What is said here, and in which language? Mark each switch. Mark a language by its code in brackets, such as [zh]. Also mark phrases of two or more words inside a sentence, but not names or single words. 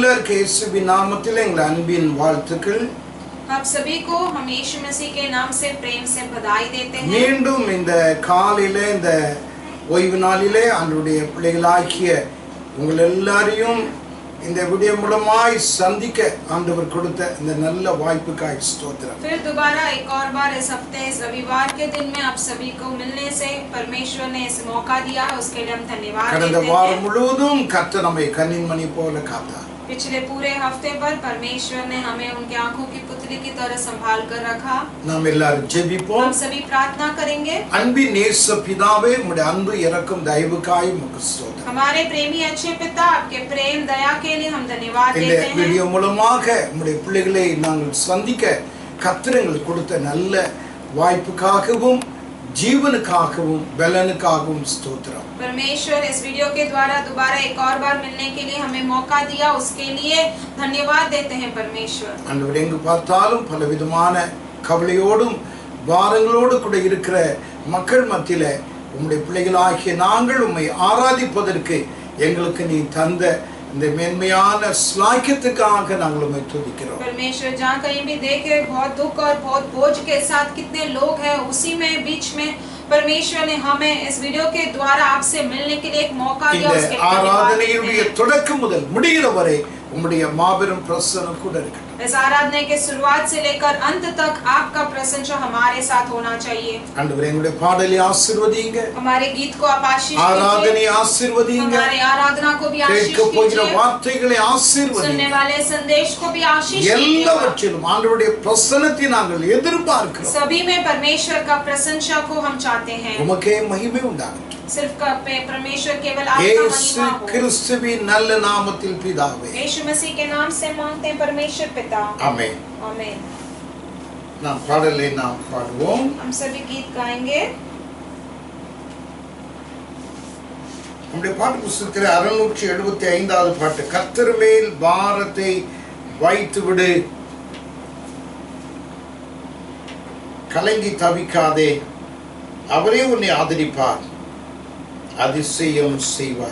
[ta] யாவருக்கு இயேசுவின் நாமத்தில் எங்கள் அன்பின் வாழ்த்துக்கள். [hi] आप सभी को हम यीशु मसीह के नाम से प्रेम से बधाई देते हैं. [ta] மீண்டும் இந்த காலையிலே இந்த ஓய்வு நாளிலே ஆண்டவருடைய பிள்ளைகளாகிய உங்கள் எல்லாரையும் இந்த வீடியோ மூலமாய் சந்திக்க ஆண்டவர் கொடுத்த இந்த நல்ல வாய்ப்புக்காக ஸ்தோத்திரம். [hi] फिर दोबारा एक और बार इस हफ्ते इस रविवार के दिन में आप सभी को मिलने से परमेश्वर ने इस मौका दिया, उसके लिए हम धन्यवाद देते हैं. [ta] கடந்த வாரம் முழுவதும் கர்த்தர் நம்மை கண்ணின்மணி போல காத்தார். [hi] पिछले पूरे हफ्ते पर परमेश्वर ने हमें उनके आंखों की पुतली की तरह संभाल कर रखा. [ta] நாம் எல்லாரும் ஜெபிப்போம். [hi] हम सभी प्रार्थना करेंगे. [ta] அன்பின் நேச பிதாவே, உம்முடைய அன்பு இரக்கம் தயவுக்காய் உமக்கு ஸ்தோத்திரம். [hi] हमारे प्रेमी अच्छे पिता, आपके प्रेम दया के लिए हम धन्यवाद [ta] இந்த [hi] देते हैं. [ta] வீடியோ மூலமாக உம்முடைய பிள்ளைகளை நாங்கள் சந்திக்க கர்த்தர் எங்களுக்கு கொடுத்த நல்ல வாய்ப்புக்காகவும் जीवनकाகவும் பலனுக்காகவும் ஸ்தோத்திரம். [hi] परमेश्वर इस वीडियो के द्वारा दोबारा एक और बार मिलने के लिए हमें मौका दिया, उसके लिए धन्यवाद देते हैं परमेश्वर. [ta] ஆண்டவரே, எங்கு பார்த்தாலும் பலவிதமான கவலையோடும் பாரங்களோடு கூட இருக்கிற மக்கள் மத்தியிலே உம்முடைய பிள்ளைகளாகிய நாங்கள் உம்மை ஆராதிப்பதற்கு எங்களுக்கு நீ தந்த இந்த மேன்மையான ஸ்லாக்கியத்துக்காக நாங்கள் உம்மை துதிக்கிறோம். [hi] परमेश्वर जहाँ कहीं भी देखे बहुत दुख और बहुत बोझ के साथ कितने लोग हैं, उसी में बीच में परमेश्वर ने हमें इस वीडियो के द्वारा आपसे मिलने के लिए एक मौका दिया. उसके लिए [ta] ஆராதனையுடைய தொடக்கம் முதல் முடிகிற வரை உம்முடைய மாபெரும் பிரசன்னம் கூட இருக்கட்டும். [hi] इस आराधना के शुरुआत से लेकर अंत तक आपका प्रसन्न हमारे साथ होना चाहिए. [ta] ஆண்டவரே, எங்களுடைய பாடலை ஆசீர்வதிங்க. [hi] हमारे गीत को आप आशीष [ta] ஆராதனை [hi] दीजिए. [ta] ஆசீர்வதிங்க. [hi] हमारे आराधना को भी आशीष [ta] கேட்க போகிற [hi] दीजिए. [ta] வார்த்தைகளை [hi] सुनने [ta] ஆசீர்வதிங்க. [hi] वाले संदेश को भी आशीष दीजिए. [ta] எல்லாவற்றிலும் ஆண்டவருடைய பிரசன்னத்தை நாங்கள் எதிர்பார்க்கிறோம். [hi] सभी में परमेश्वर का प्रशंसा को हम चाहते हैं. [ta] உமக்கே மகிமை உண்டாகட்டும். [hi] सिर्फ परमेश्वर केवल आपका [ta] இயேசு [hi] महिमा हो. [ta] கிறிஸ்துவின் நல்ல நாமத்தில் பிதாவே, [hi] यीशु मसीह के नाम से मांगते हैं परमेश्वर पिता. [ta] ஆமென். [hi] आमीन. [ta] நாம் பாடலை நாம் பாடுவோம். [hi] हम सभी गीत गाएंगे. [ta] நம்முடைய பாட்டு புத்தகத்தில் 675வது பாட்டு, கர்த்தர் மேல் பாரத்தை வைத்து விடு, கலங்கி தவிக்காதே, அவரே உன்னை ஆதரிப்பார், அதிசயம் செய்வார்.